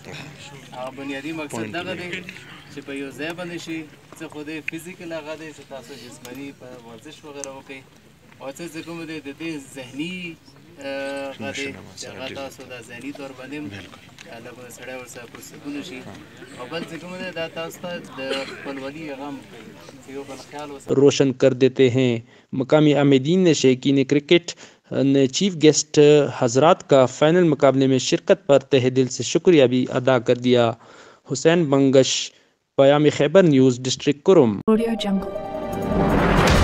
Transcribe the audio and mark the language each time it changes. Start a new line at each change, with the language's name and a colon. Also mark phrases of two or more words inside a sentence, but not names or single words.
Pashto: هغه بنیادي مقصد دغه دی چې په یو ځای باندې شي څه خو دی فزیکل هغه دی چې تاسو جسماني په ورزش وغیره وکړئ او څه چې کوم دی د دې ذهني هغه دی چې هغه تاسو د ذهني طور باندې هم لږ سړی ورسره پرسکونه شي او بل چې کوم دی دا تاسو ته د خپلولي هغه هم کوي چې یو بل خیال
Urdu: روشن کر دیتے ہیں۔ مقامی عامدین نے شائقین کرکٹ نے چیف گیسٹ حضرات کا فائنل مقابلے میں شرکت پر تہہ دل سے شکریہ بھی ادا کر دیا۔ حسین بنگش، پیام خیبر نیوز، ڈسٹرکٹ کرم۔ Audio Jungle.